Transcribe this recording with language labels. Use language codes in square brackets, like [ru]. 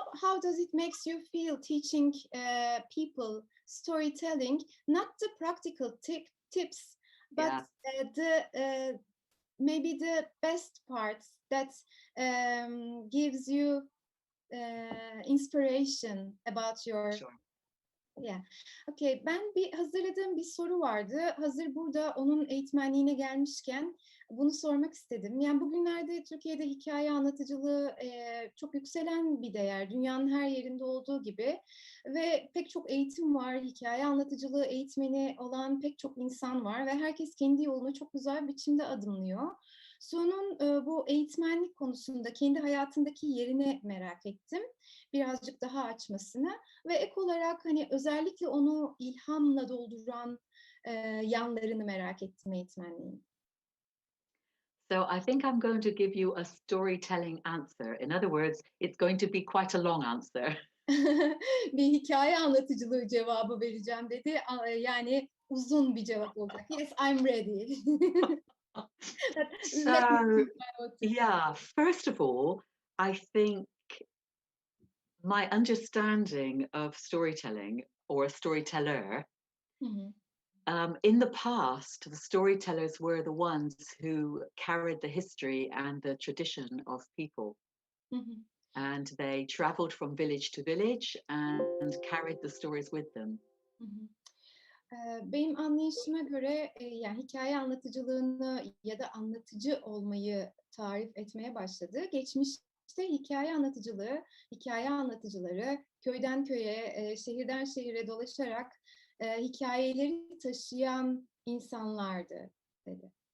[en] how does it makes you feel teaching people storytelling? Not the practical tips, but Yeah, the maybe the best parts that gives you inspiration about your. sure. Yeah. Okay. [tr] Ben hazırladığım bir soru vardı. Hazır burada onun eğitmenliğine gelmişken bunu sormak istedim. Yani bugünlerde Türkiye'de hikaye anlatıcılığı çok yükselen bir değer. Dünyanın her yerinde olduğu gibi ve pek çok eğitim var. Hikaye anlatıcılığı eğitmeni olan pek çok insan var ve herkes kendi yolunu çok güzel biçimde adımlıyor. Su'nun bu eğitmenlik konusunda kendi hayatındaki yerini merak ettim. Birazcık daha açmasını. Ve ek olarak hani özellikle onu ilhamla dolduran yanlarını merak ettim eğitmenliğin. [en] So I think I'm going to give you a storytelling answer. In other words, it's going to be quite a long answer. [tr] Bir hikaye anlatıcılığı cevabı vereceğim dedi. Yani uzun bir cevap olacak. [en] Yes, I'm ready. Let me So, think about it. yeah, first of all, I think my understanding of storytelling or a storyteller, Hı hı, in the past, the storytellers were the ones who carried the history and the tradition of people. hı hı, And they traveled from village to village and carried the stories with them. hı hı. [tr] Benim anlayışıma göre, yani hikâye anlatıcılığını ya da anlatıcı olmayı tarif etmeye başladı. Geçmişte hikâye anlatıcıları köyden köye, şehirden şehire dolaşarak, hikâyeleri taşıyan insanlardı, dedi.